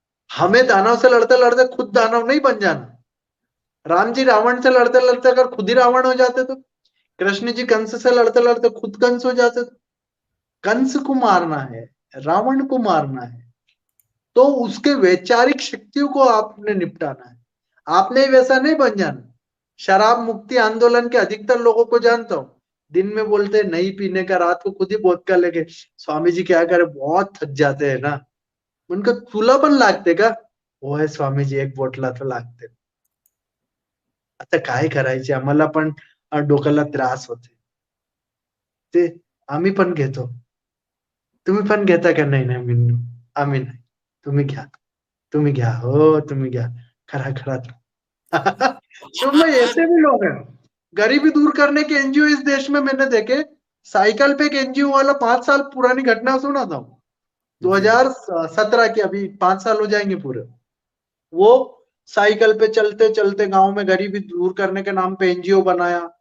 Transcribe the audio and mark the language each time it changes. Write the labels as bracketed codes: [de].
[hi] हमें दानव से लड़ते लड़ते खुद दानव नहीं बन जाना। राम जी रावण से लड़ते लड़ते अगर खुद ही रावण हो जाते तो, कृष्ण जी कंस से लड़ते लड़ते खुद कंस हो जाते तो, कंस को मारना है, रावण को मारना है, तो उसके वैचारिक शक्तियों को आपने निपटाना है। आपने ही वैसा नहीं बन जाना। शराब मुक्ति आंदोलन के अधिकतर लोगों को जानता हूँ, दिन में बोलते हैं नहीं पीने का, रात को खुद ही वोदका लेके। स्वामी जी क्या करे, बहुत थक जाते हैं ना, [mr] उनको तुला पण लागते का? होय स्वामीजी, एक बोटला तर लागते. आता काय करायचे, आम्हाला पण डोक्याला त्रास होते, ते आम्ही पण घेतो. तुम्ही पण घेता का? नाही नाही मिन्नू, आम्ही नाही, तुम्ही घ्या, तुम्ही घ्या, हो तुम्ही घ्या, खरा खरा. [hi] तो मैं ऐसे भी लोग हैं, गरीबी दूर करने के एनजीओ इस देश में मैंने देखे. साइकिल पे एक एनजीओ वाला 5 साल पुरानी घटना सुना था, 2017 की, अभी 5 साल हो जाएंगे पूरे. वो साइकिल पे चलते चलते गांव में गरीबी दूर करने के नाम पे एनजीओ बनाया.